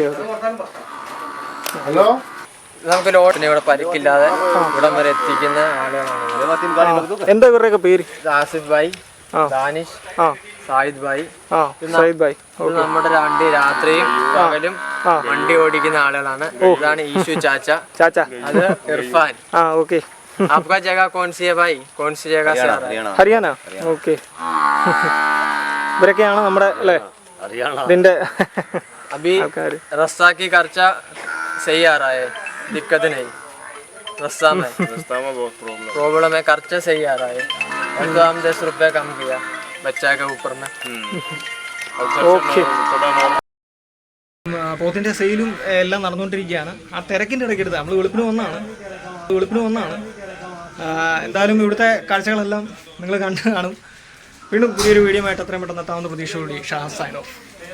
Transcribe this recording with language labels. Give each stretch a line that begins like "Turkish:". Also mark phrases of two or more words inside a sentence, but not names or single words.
Malayalam: ഹലോ, നമുക്ക് ലോഡിന് ഇവിടെ പരിക്കില്ലാതെ ഇവിടം വരെ എത്തിക്കുന്ന ആളുകളാണ്. എന്താ ഇവരുടെയൊക്കെ പേര്? ആസിഫ് ഭായ്, ദാനിഷ്, സായിദ് ഭായ്. സായിദ് ഭായ്. ഇത് നമ്മുടെ രാത്രിയും പകലും വണ്ടി ഓടിക്കുന്ന ആളുകളാണ്. ഇതാണ് ഈശു ചാച്ച. അത് ഇർഫാൻ. ഓക്കെ.
Hindi: आपका जगह कौन सी है भाई? कौन सी जगह से आ रहा है?
Malayalam: ഹരിയാന. ഓക്കെ. ഇവരൊക്കെയാണ് നമ്മുടെ അല്ലേ ഇതിന്റെ
Hindi: अभी रास्ता की खर्चा सही आ रहा है, दिक्कत नहीं. रास्ता में प्रॉब्लम है, खर्चा सही आ रहा है. और तो हम 10 रुपये कम किया बच्चा के ऊपर में.
Malayalam: ഓക്കെ. പോത്തിൻ്റെ സെയിലും എല്ലാം നടന്നുകൊണ്ടിരിക്കുകയാണ്. ആ തിരക്കിൻ്റെ ഇടയ്ക്കെടുത്ത് നമ്മൾ വെളുപ്പിന് വന്നാണ്. എന്തായാലും ഇവിടുത്തെ കാഴ്ചകളെല്ലാം നിങ്ങൾ കണ്ടു കാണും. വീണ്ടും പുതിയൊരു വീഡിയോ ആയിട്ട് എത്രയും പെട്ടെന്ന് എത്താവുന്ന പ്രതീക്ഷയോടെ ഷാഹ് സൈൻ ഓഫ്.